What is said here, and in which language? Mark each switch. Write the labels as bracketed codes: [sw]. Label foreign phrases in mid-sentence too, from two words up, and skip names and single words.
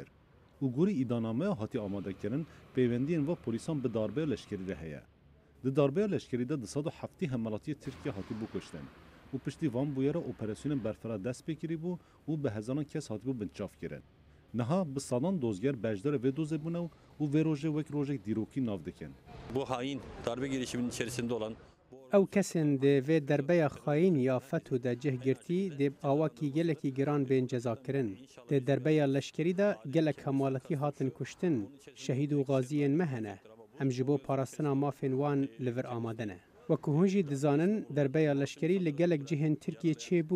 [ku] û gorî îdaname hatî amadekirin peywendiyên ve polisan bi darbeya leşkerî de heye. Di darbeya leşkerî de di sed û heftî hemelatiyê Tirkiye hatîbû kuştin. û piştî van bûyera operasyonên berfira dest pê kirîbû û bi hezaran kes hatibû binçav kirin. Niha bi sadan dozger bejdara vê dozê bûne û vê rojê wek rojek dîrokî nav dikin. [tr] Bu hain darbe girişiminin içerisinde olan [ku] ew kesên di vê derbeya xayîn ya FETÖ de cih girtî dê awakî gelekî giran bên ceza kirin. Di derbeya leşkerî de gelek hemaletî hatin kuştin, şehîd û gaziyên me hene. Em ji bo parastina mafên wan li vir amade ne. Wekû hûn jî dizanin derbeya leşkerî li gelek cihên Tirkiye çêbû.